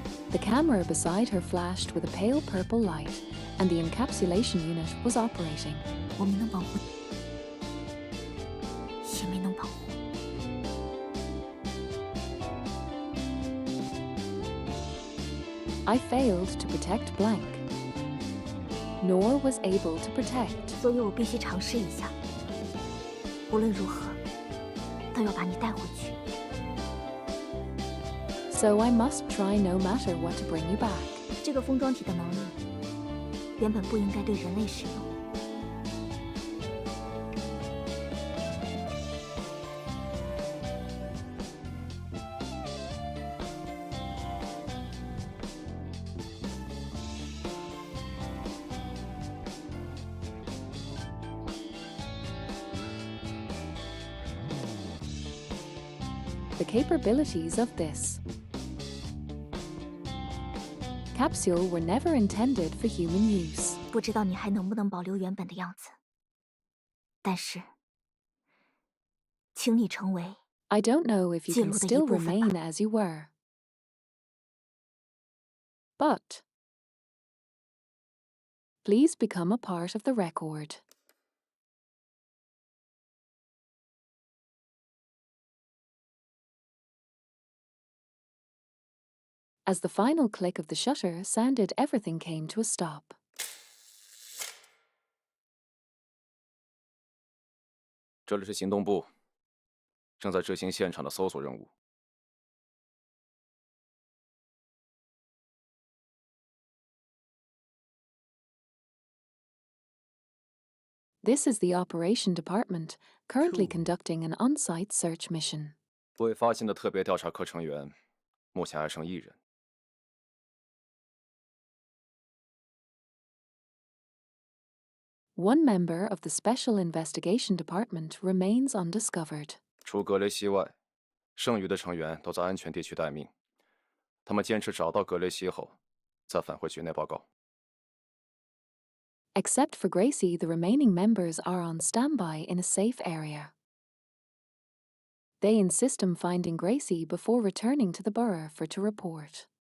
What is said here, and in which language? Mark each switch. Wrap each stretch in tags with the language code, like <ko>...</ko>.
<en>The camera beside her flashed with a pale purple light, and the encapsulation unit was operating.</en> <zh>我没能保护你，也没能保护。</zh> <en>I failed to protect blank, nor was able to protect.</en> <zh>所以我必须尝试一下，无论如何，都要把你带回去。</zh> <en>So I must try no matter what to bring you back.</en> <zh>这个封装体的能力，原本不应该对人类使用。</zh> <en>The capabilities of this capsule were never intended for human use.</en> <zh>不知道你还能不能保留原本的样子，但是，请你成为</zh> <en>I don't know if you can</en> <zh>记录的一</zh> <en>still</en> <zh>部分吧。</zh> <en>remain as you were. But please become a part of the record. As the final click of the shutter sounded, everything came to a stop.</en> <zh>这里是行动部，正在执行现场的搜索任务。</zh> <en>This is the Operation Department, currently conducting an on-site search mission.</en> <zh>未发现的特别调查科成员，目前还剩1人。</zh> <en>One member of the Special Investigation Department remains undiscovered.</en> <zh>除格雷西外，剩余的成员都在安全地区待命。他们坚持找到格雷西后，再返回局内报告。</zh> <en>Except for Gracie, the remaining members are on standby in a safe area. They insist on finding Gracie before returning to the borough for to report.</en>